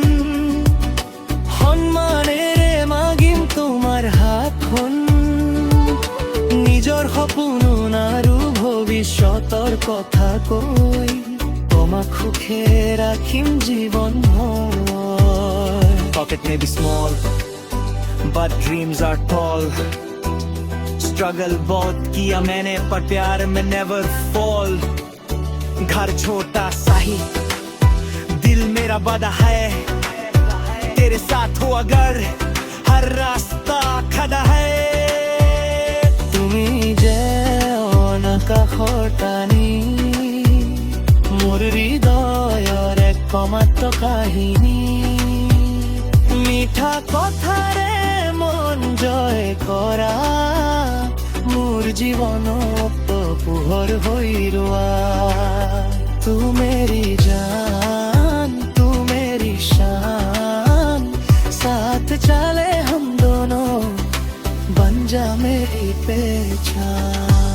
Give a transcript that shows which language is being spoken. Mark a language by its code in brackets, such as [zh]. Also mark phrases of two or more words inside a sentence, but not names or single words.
[as] সন্মানেৰে মাগিম তোমাৰ হাতখন নিজৰ সপোন আৰু ভৱিষ্যতৰ কথা কৈ তোমাক সুখে ৰাখিম জীৱনভৰ [en] Pocket may be small but dreams are tall [hi] स्ट्रगल बहुत किया मैंने पर प्यार में [en] never fall [hi] घर छोटा सा ही दिल मेरा बड़ा है तेरे साथ हो अगर हर रास्ता खड़ा है [as] তুমি যে অনাকাশৰ টানি মোৰ হৃদয়ৰ একমাত্ৰ কাহিনী মিঠা কথাৰে মন জয় কৰা মোৰ জীৱনত পোহৰ হৈ ৰোৱা [hi] तू मेरी जान तू मेरी शान साथ चले हम दोनों बन जा मेरी पहचान